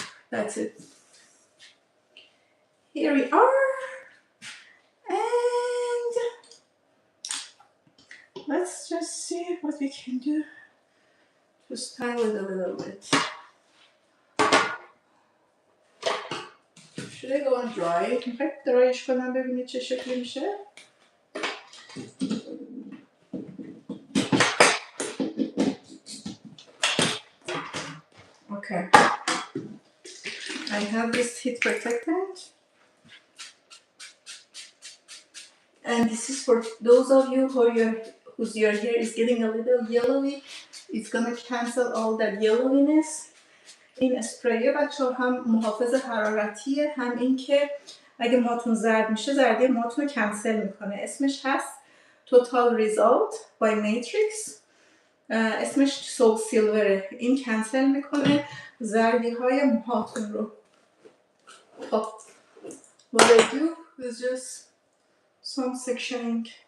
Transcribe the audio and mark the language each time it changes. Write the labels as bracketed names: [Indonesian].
[English] That's it. Here we are, and let's just see what we can do to style it a little bit. Should I go and dry it? [Persian] میخوای درایش کنم ببینید چه شکلی میشه؟ [English] Okay. I have this heat protectant, and this is for those of you whose your hair is getting a little yellowy. It's gonna cancel all that yellowiness. [Persian] این اسپری بچه هم محافظ حرارتیه، هم این که اگه موهاتون زرد میشه زردی موهاتون رو کنسل میکنه. اسمش هست Total Result by Matrix. اسمش سول سیلوره. این کنسل میکنه زردی های موهاتون رو. [English] What I do is just some sectioning.